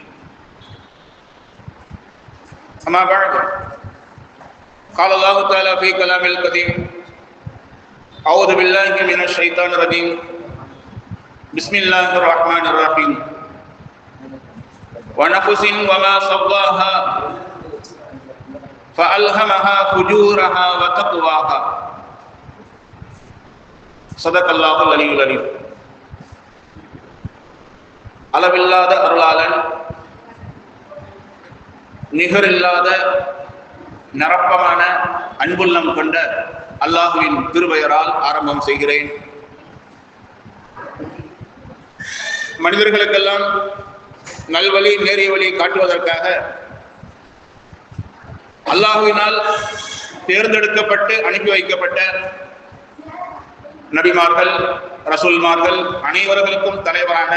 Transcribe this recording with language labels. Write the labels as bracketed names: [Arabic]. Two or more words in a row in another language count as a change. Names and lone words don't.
[Arabic] أما بعد، قال الله تعالى في كلام القديم: أعوذ بالله من الشيطان الرجيم، بسم الله الرحمن الرحيم. ونفس وما سواها فألهمها فجورها وتقواها. صدق الله العلي العظيم. [Tamil] அளவில்லாத அருளாளன், நிகரில்லாத நிரப்பமான அன்புள்ளம் கொண்ட அல்லாஹுவின் திருபெயரால் ஆரம்பம் செய்கிறேன். மனிதர்களுக்கெல்லாம் நல்வழி நேரிய வழி காட்டுவதற்காக அல்லாஹுவினால் தேர்ந்தெடுக்கப்பட்டு அனுப்பி வைக்கப்பட்ட நபிமார்கள், ரசூல்மார்கள் அனைவர்களுக்கும் தலைவரான,